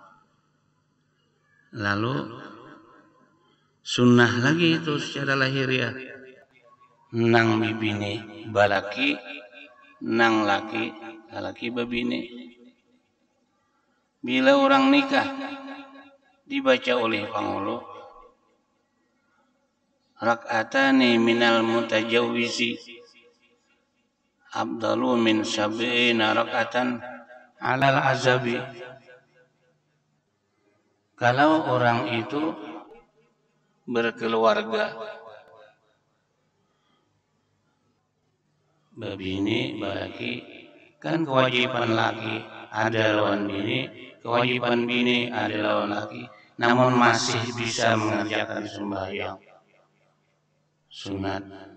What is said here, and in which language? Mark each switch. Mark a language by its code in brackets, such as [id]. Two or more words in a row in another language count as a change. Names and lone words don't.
[bjn] Lalu sunnah lagi itu secara lahiriah, nang bibini balaki, nang laki babini. Bila orang nikah dibaca oleh pangulu, [ar] ركعتان من المتزوج أفضل من سبعين ركعة على العزب. [bjn] Kalau orang itu berkeluarga, babini, balaki, kan kewajiban laki ada lawan bini, kewajiban bini ada lawan laki, namun masih bisa mengerjakan sembahyang sunat.